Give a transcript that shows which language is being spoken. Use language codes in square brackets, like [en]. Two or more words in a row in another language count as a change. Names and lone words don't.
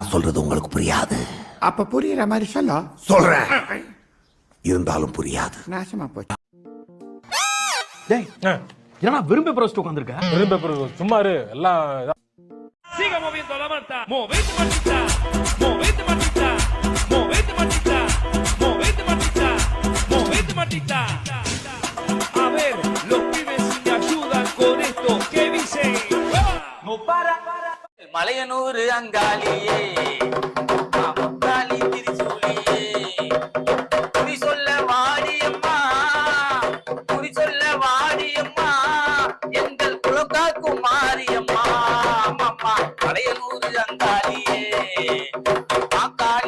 [ta] சொல்றது உங்களுக்கு புரியாது. அப்ப புரியுற மாதிரி சொல்றேன், இருந்தாலும் புரியாது. நாசமா போச்சு. டேய் என்னடா வெறும் பேப்பர் வச்சுட்டு உட்கார்ந்திருக்க? வெறும் பேப்பர் சும்மா இரு எல்லாம். [es] Siga moviendo la manta. Movete Martita. Movete Martita. Movete Martita. Movete Martita. Movete Martita. A ver, los pibes si me ayudan con esto. ¿Qué dicen? No para. [ta] மலையனூர் அங்காளியே அங்காளி திரிசூலியே குறி சொல்ல வாடியம்மா குறி சொல்ல வாடியம்மா எங்கள் குலக்காக்கும் மாரியம்மா அம்மா மலையனூர் அங்காளியே அங்காளி.